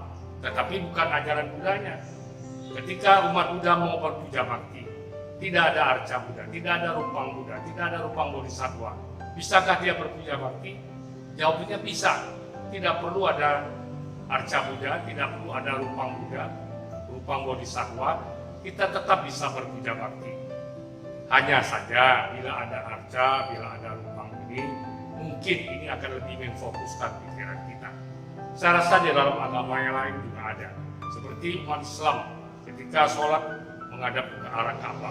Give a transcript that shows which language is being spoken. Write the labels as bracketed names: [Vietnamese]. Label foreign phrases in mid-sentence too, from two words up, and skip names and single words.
[Indonesian] Tetapi bukan ajaran Buddhanya. Ketika umat Buddha mau berpuja bakti, tidak ada arca Buddha, tidak ada rupang Buddha, tidak ada rupang bodhisattva. Bisakah dia berpuja bakti? Jawabnya bisa. Tidak perlu ada arca Buddha, tidak perlu ada rupang Buddha, rupang bodhisattva, kita tetap bisa berpuja bakti. Hanya saja bila ada arca, bila ada rupang ini, mungkin ini akan lebih memfokuskan pikiran kita. Saya rasa di dalam agama yang lain juga ada. Seperti umat Islam ketika sholat menghadap ke arah Ka'bah.